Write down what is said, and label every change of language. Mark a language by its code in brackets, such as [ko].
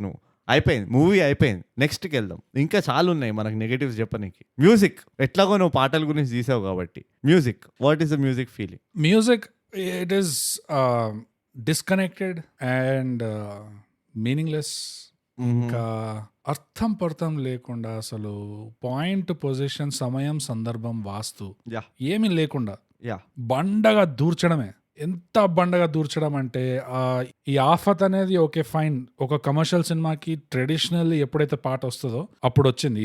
[te] నువ్వు అయిపోయింది, మూవీ అయిపోయింది, నెక్స్ట్కి వెళ్దాం. ఇంకా చాలా ఉన్నాయి మనకు నెగటివ్స్ చెప్పనీకి. మ్యూజిక్ ఎట్లాగో నువ్వు పాటల గురించి తీసావు కాబట్టి, music, [en] What is the music feeling? Music it is disconnected and meaningless. [te] ఇంకా అర్థం పర్థం లేకుండా, అసలు పాయింట్, పొజిషన్, సమయం, సందర్భం, వాస్తు ఏమీ లేకుండా బండగా దూర్చడమే. ఎంత బండగా దూర్చడం అంటే ఈ ఆఫత్ అనేది ఓకే ఫైన్, ఒక కమర్షియల్ సినిమాకి ట్రెడిషనల్ ఎప్పుడైతే పాట వస్తుందో అప్పుడు వచ్చింది.